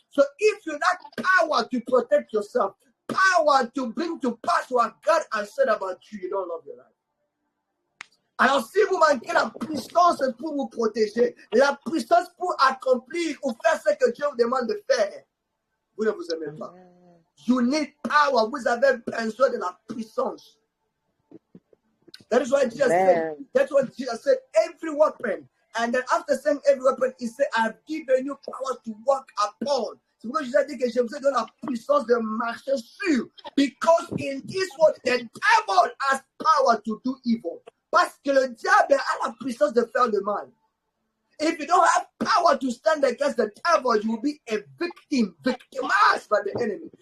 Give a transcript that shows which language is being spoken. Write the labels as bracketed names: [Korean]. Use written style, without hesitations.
[English] So if you lack power to protect yourself, power to bring to pass what God has said about you, you don't love your life. [French] Alors, si vous manquez la puissance pour vous protéger, la puissance pour accomplir ou faire ce que Dieu vous demande de faire, vous ne vous aimez pas. [English] You need power. [French] Vous avez besoin de la puissance. [English] That is why Jesus said. That's what Jesus said. Every weapon. And then after saying every weapon, he said, I have given you power to walk upon. [French] C'est pourquoi Jésus a dit que je vous ai donné la puissance de marcher sur. [English] Because in this world, the devil has power to do evil. [French] Parce que le diable a la puissance de faire le mal. [English] If you don't have power to stand against the devil, you will be a victim, victimized by the enemy.